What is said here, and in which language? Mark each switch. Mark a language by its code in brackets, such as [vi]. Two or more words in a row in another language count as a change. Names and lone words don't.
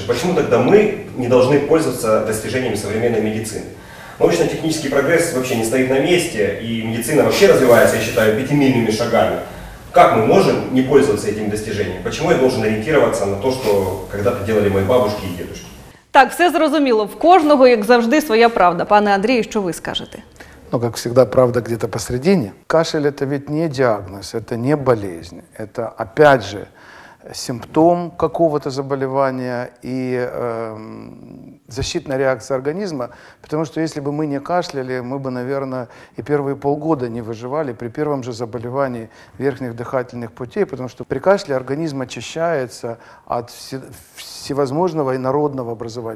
[ru] Почему тогда мы не должны пользоваться достижениями современной медицины? Научно-технический прогресс вообще не стоит на месте, и медицина вообще развивается, я считаю, 5-мильными шагами. Как мы можем не пользоваться этим достижением? Почему я должен ориентироваться на то, что когда-то делали мои бабушки и дедушки? [uk] Так, все зрозуміло. В кожного, як завжди, своя правда. Пане Андрію, що ви скажете? [ru] Ну, как всегда, правда где-то посредине. Кашель – это ведь не диагноз, это не болезнь. Это, опять же, симптом какого-то заболевания и защитная реакция организма, потому что если бы мы не кашляли, мы бы, наверное, и первые полгода не выживали при первом же заболевании верхних дыхательных путей, потому что при кашле организм очищается от всевозможного инородного образования.